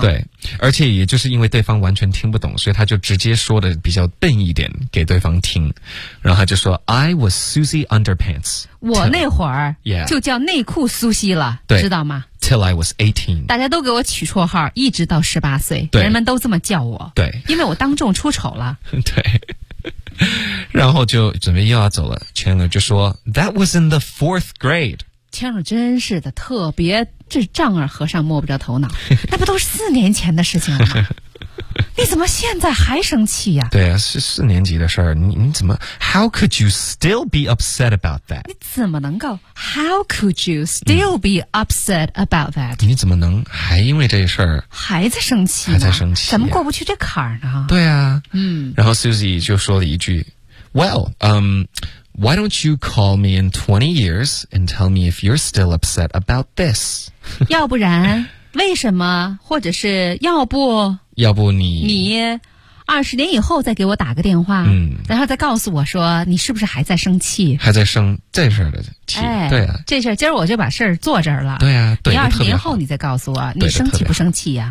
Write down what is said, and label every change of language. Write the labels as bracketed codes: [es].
[zh] 对，而且也就是因为对方完全听不懂，所以他就直接说的比较笨一点给对方听，然后他就说 [en] I was Susie Underpants， [zh] 我那会儿就叫内裤苏西了，对，知道吗？ [en] Till I was 18. [zh] 大家都给我取绰号，一直到18岁，对，人们都这么叫我。对，因为我当众出丑了。对，然后就准备又要走了。 Chandler 就说 ： [en] “That was in the fourth grade.” [zh] Chandler 真是的，特别这丈二和尚摸不着头脑。那不都是四年前的事情了吗？你怎么现在还生气呀、啊？对啊，是四年级的事儿。你怎么 [en] ？How could you still be upset about that？ [zh] 你怎么能够 [en] ？How could you still be upset about that？ [zh] 你怎么能还因为这事儿还在生气？还在生气、啊？怎么过不去这坎儿呢？对啊，嗯。然后 Susie 就说了一句 [en] ：“Well, why don't you call me in 20 years and tell me if you're still upset about this？” [zh] 要不然，为什么？或者是要不？要不你20年以后再给我打个电话，嗯，然后再告诉我说你是不是还在生气，还在生这事儿的气、哎，对啊，这事儿今儿我就把事儿做这儿了，对啊，对，你20年后你再告诉我你生气不生气呀、